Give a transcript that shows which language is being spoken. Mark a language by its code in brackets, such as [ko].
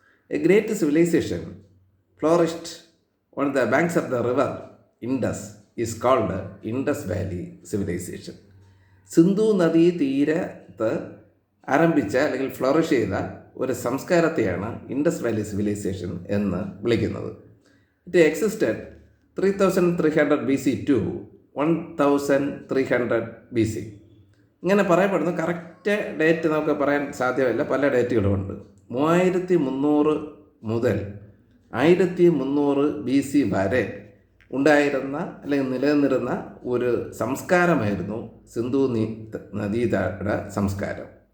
[en] A great civilisation flourished on the banks of the river Indus is called Indus valley civilisation. [ml] Sindhu നദീതീരത്ത് ആരംഭിച്ച അല്ലെങ്കിൽ flourish ചെയ്ത ഒരു സംസ്കാരത്തെയാണ് Indus Valley civilisation എന്ന് വിളിക്കുന്നത്. [en] It existed 3300 BC to 1300 BC. [ml] ഇങ്ങനെ പറയപ്പെടുന്നു. കറക്റ്റ് ഡേറ്റ് നമുക്ക് പറയാൻ സാധ്യമല്ല, പല ഡേറ്റുകളുമുണ്ട്. 3300 മുതൽ 1300 BC വരെ ഉണ്ടായിരുന്ന അല്ലെങ്കിൽ നിലനിന്നിരുന്ന ഒരു സംസ്കാരമായിരുന്നു സിന്ധു നദീതട സംസ്കാരം.